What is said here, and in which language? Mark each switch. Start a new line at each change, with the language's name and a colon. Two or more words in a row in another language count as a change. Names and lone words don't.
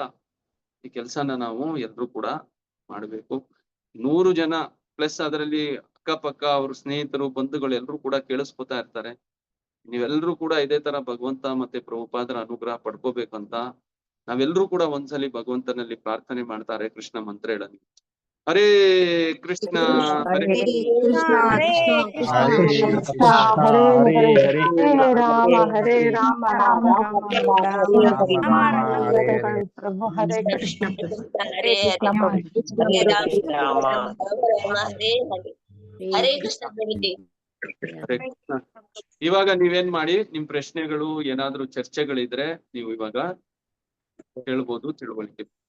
Kannada: ಈ ಕೆಲ್ಸನ ನಾವು ಎಲ್ರೂ ಕೂಡ ಮಾಡ್ಬೇಕು. 100 ಜನ ಪ್ಲಸ್ ಅದರಲ್ಲಿ ಅಕ್ಕಪಕ್ಕ ಅವ್ರ ಸ್ನೇಹಿತರು ಬಂಧುಗಳು ಎಲ್ರೂ ಕೂಡ ಕೇಳಿಸ್ಕೊತಾ ಇರ್ತಾರೆ. ನೀವೆಲ್ರೂ ಕೂಡ ಇದೇ ತರ ಭಗವಂತ ಮತ್ತೆ ಪ್ರಭುಪಾದರ ಅನುಗ್ರಹ ಪಡ್ಕೋಬೇಕಂತ ನಾವೆಲ್ರೂ ಕೂಡ ಒಂದ್ಸಲಿ ಭಗವಂತನಲ್ಲಿ ಪ್ರಾರ್ಥನೆ ಮಾಡ್ತಾರೆ. ಕೃಷ್ಣ ಮಂತ್ರ ಹೇಳೋಣ. ಹರೇ ಕೃಷ್ಣ ಹರೇ ಹರೇ ಕೃಷ್ಣ ಹರೇ ರಾಮ ಹರೇ ರಾಮ ರಾಮ ರಾಮ ಪ್ರಭು ಹರೇ ಕೃಷ್ಣ. ಹರೇ ಹರೇ ಕೃಷ್ಣ. ಹರೇ ಕೃಷ್ಣ. ಇವಾಗ ನೀವೇನ್ ಮಾಡಿ, ನಿಮ್ ಪ್ರಶ್ನೆಗಳು ಏನಾದ್ರೂ ಚರ್ಚೆಗಳಿದ್ರೆ ನೀವು ಇವಾಗ ಹೇಳ್ಬೋದು, ತಿಳುವಳಿಕೆ.